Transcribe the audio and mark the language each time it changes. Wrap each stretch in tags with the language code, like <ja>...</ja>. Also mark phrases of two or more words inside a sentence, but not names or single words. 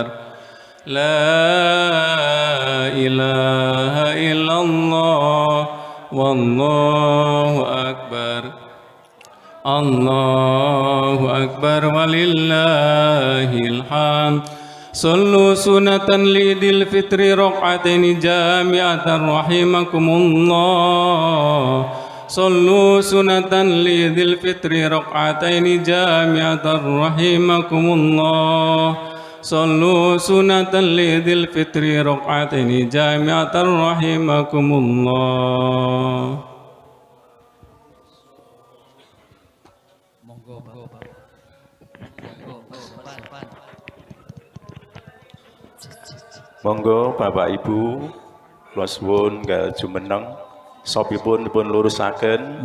<ar>لا إله إلا الله، والله أكبر. الله أكبر ولله الحمد. صلوا سنة لعيد الفطر ركعتين جامعة رحمكم الله. صلوا سنة لعيد الفطر ركعتين جامعة رحمكم الله. صلوا سنة لعيد الفطر ركعتين جامعة رحمكم الله.</ar> <jv>Monggo Bapak Ibu kula suwun nggal jumeneng sopipun dipun lurusaken.</jv>